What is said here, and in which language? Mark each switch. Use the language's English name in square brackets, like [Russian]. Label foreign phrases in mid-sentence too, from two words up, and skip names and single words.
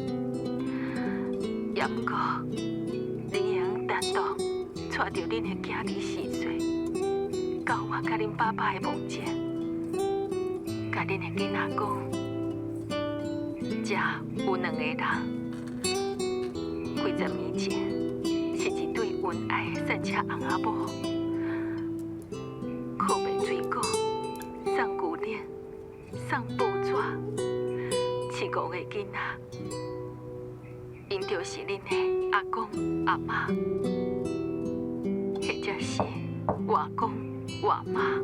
[Min Nan Chinese] 也毋过，恁会用单独带着恁的囝儿4岁，到我甲恁爸爸的墓前，甲恁的囡仔讲。遮有2个人，几十年前是一对恩爱的赛车翁仔某，靠卖水果、送牛奶、送报纸，饲5个囡仔，因就是恁的阿公阿妈，或者是外公外妈。